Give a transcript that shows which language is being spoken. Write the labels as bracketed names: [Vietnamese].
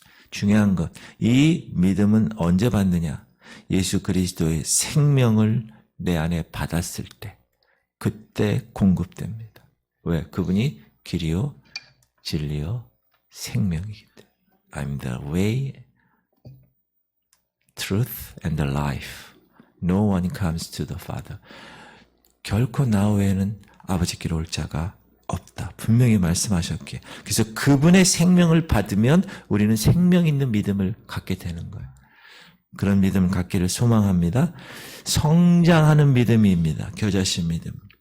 [Korean] 중요한 것, 이 믿음은 언제 받느냐? 예수 그리스도의 생명을 내 안에 받았을 때, 그때 공급됩니다. 왜? 그분이 길이요, 진리요, 생명이기 때문에. [English] I'm the way, truth, and the life. No one comes to the Father. [Korean] 결코 나 외에는 아버지께로 올 자가 없다. 분명히 말씀하셨기에. 그래서 그분의 생명을 받으면 우리는 생명 있는 믿음을 갖게 되는 거예요. 그런 믿음을 갖기를 소망합니다. 성장하는 믿음입니다. 겨자씨 믿음.